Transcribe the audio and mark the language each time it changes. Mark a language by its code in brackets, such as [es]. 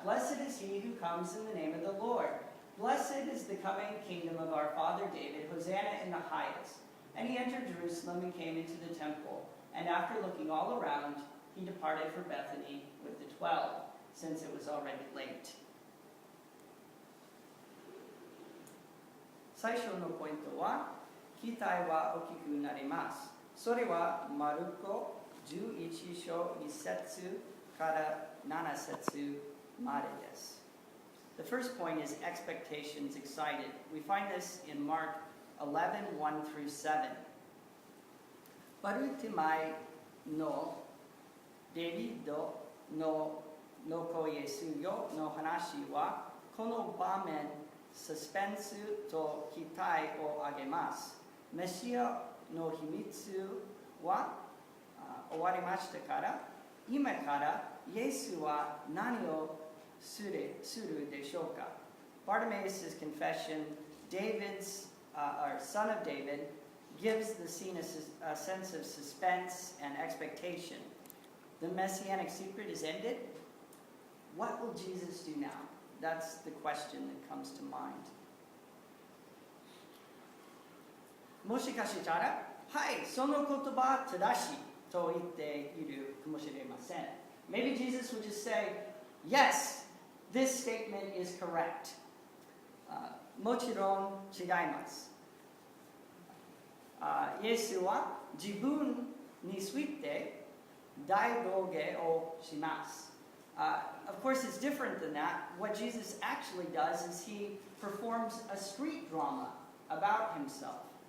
[en] Blessed is he who comes in the name of the Lord. Blessed is the coming kingdom of our father David. Hosanna in the highest." And he entered Jerusalem and came into the temple. And after looking all around, he departed for Bethany with the 12, since it was already late. [ja] 最初のポイントは、期待は大きくなります。それはマルコ11章1節から7節までです。 [en] The first point is expectations excited. We find this in Mark 11, 1 through 7. [ja] バルティマイのデビッドの子イエスよの話は、この場面、サスペンスと期待を上げます。メシアの秘密は終わりましたから、今からイエスは何をするでしょうか。 [en] Bartimaeus' confession, David's, or son of David, gives the scene a sense of suspense and expectation. The messianic secret is ended. What will Jesus do now? That's the question that comes to mind. [ja] もしかしたら、はい、その言葉正しいと言っているかもしれません。 [en] Maybe Jesus would just say, "Yes, this statement is correct." [ja] もちろん違います。イエスは自分について大道芸をします。 [en] Of course, it's different than that. What Jesus actually does is he performs a street drama about himself.